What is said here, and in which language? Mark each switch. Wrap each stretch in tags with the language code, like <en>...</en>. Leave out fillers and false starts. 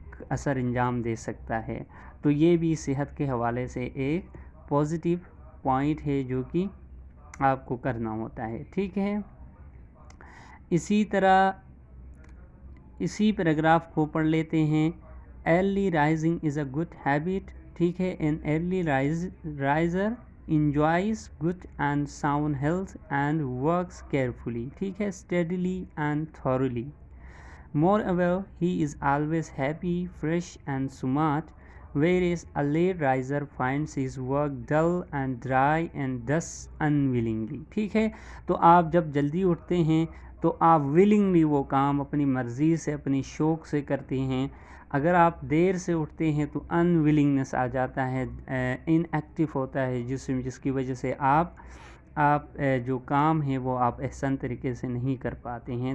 <ur>اثر انجام دے سکتا ہے۔ تو یہ بھی صحت کے حوالے سے ایک پازیٹیو پوائنٹ ہے جو کہ آپ کو کرنا ہوتا ہے۔ ٹھیک ہے، اسی طرح اسی پیراگراف کو پڑھ لیتے ہیں،</ur> <en>Early rising is a good habit.</en> <ur>ٹھیک ہے،</ur> <en>An early riser enjoys good and sound health and works carefully.</en> <ur>ٹھیک ہے،</ur> <en>steadily and thoroughly. Moreover, he is always happy, fresh and smart, whereas a late riser finds his work dull and dry and thus unwillingly.</en> <ur>ٹھیک ہے، تو آپ جب جلدی اٹھتے ہیں تو آپ willingly وہ کام اپنی مرضی سے، اپنی شوق سے کرتے ہیں۔ اگر آپ دیر سے اٹھتے ہیں تو انویلنگنس آ جاتا ہے، ان ایکٹیو ہوتا ہے جس کی وجہ سے آپ آپ جو کام ہے وہ آپ احسن طریقے سے نہیں کر پاتے ہیں.</ur>